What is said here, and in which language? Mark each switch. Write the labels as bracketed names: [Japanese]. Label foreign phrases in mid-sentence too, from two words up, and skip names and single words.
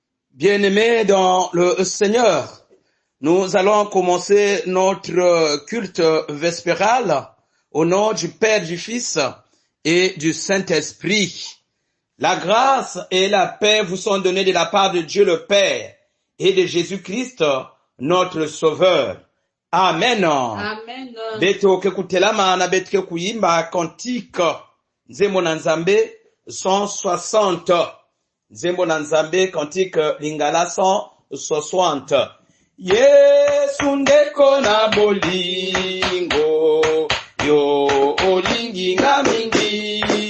[French] Bien-aimés dans le Seigneur, nous allons commencer notre culte vespéral au nom du Père, du Fils et du Saint-Esprit. La grâce et la paix vous sont données de la part de Dieu le Père et de Jésus-Christ, notre Sauveur. Amen. Amen. [Kituba (Democratic Republic of Congo)] Beto ke kutelama na beto ke kuimba cantique Nzembo na Nzambe 160. [Lingala] Nzembo na Nzambe cantique Lingala 160. Yesu ndeko na bolingo yo olingi nga mingi